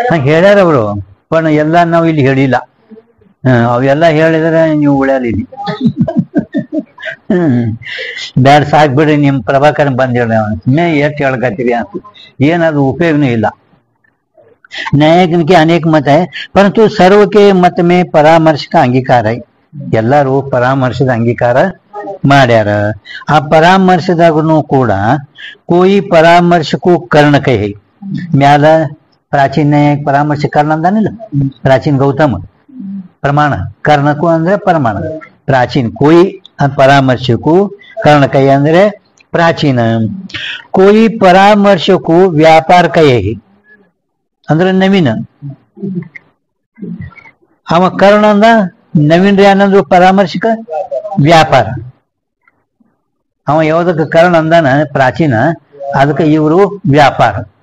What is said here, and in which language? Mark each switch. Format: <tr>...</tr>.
<kn>ಹೇಳ್ಯಾರ ಅವರು, पण ಎಲ್ಲ ನಾವು ಇಲ್ಲಿ ಹೇಳಿಲ್ಲ. ಅವೆಲ್ಲ ಹೇಳಿದ್ರೆ ನೀವು ಉಳಿಯಲಿಲ್ಲ. ಬ್ಯಾಡ ಸಾಕ್ಬಿಡ್ರಿ, ನಿಮ್ ಪ್ರಭಾಕರನ್ ಬಂದ್ ಹೇಳ ಎಷ್ಟು ಹೇಳ್ಕತ್ತೀರಿ ಅಂತ. ಏನದು ಉಪಯೋಗನೂ ಇಲ್ಲ.</kn> <hi>न्यायिकन के अनेक मत है, परंतु सर्व के मत में परामर्श का अंगीकार है.</hi> <kn>ಎಲ್ಲರೂ ಪರಾಮರ್ಶದ ಅಂಗೀಕಾರ ಮಾಡ್ಯಾರ. ಆ ಪರಾಮರ್ಶದಾಗೂ ಕೂಡ</kn> <hi>कोई परामर्श को कर्ण कहे.</hi> <kn>ಮ್ಯಾಲ ಪ್ರಾಚೀನ ನ್ಯಾಯ ಪರಾಮರ್ಶ ಕರ್ಣ ಅಂದಾನಿಲ್ಲ, ಪ್ರಾಚೀನ ಗೌತಮ ಪ್ರಮಾಣ, ಕರ್ಣಕ್ಕೂ ಅಂದ್ರೆ ಪ್ರಮಾಣ. ಪ್ರಾಚೀನ कोई ಪರಾಮರ್ಶಕ್ಕೂ ಕರ್ಣ ಕಹೆ ಅಂದ್ರೆ ಪ್ರಾಚೀನ.</kn> <hi>कोई परामर्श को व्यापार कहे</hi> <kn>ಅಂದ್ರೆ ನವೀನ. ಅವ ಕರ್ಣ ಅಂದ, ನವೀನ್ರಿ ಅನ್ನಂದ್ರು ಪರಾಮರ್ಶಕ ವ್ಯಾಪಾರ. ಅವ ಯಾವ್ದಕ್ಕೆ ಕರ್ಣ ಅಂದಾನ ಪ್ರಾಚೀನ, ಅದಕ್ಕೆ ಇವರು ವ್ಯಾಪಾರ.</kn>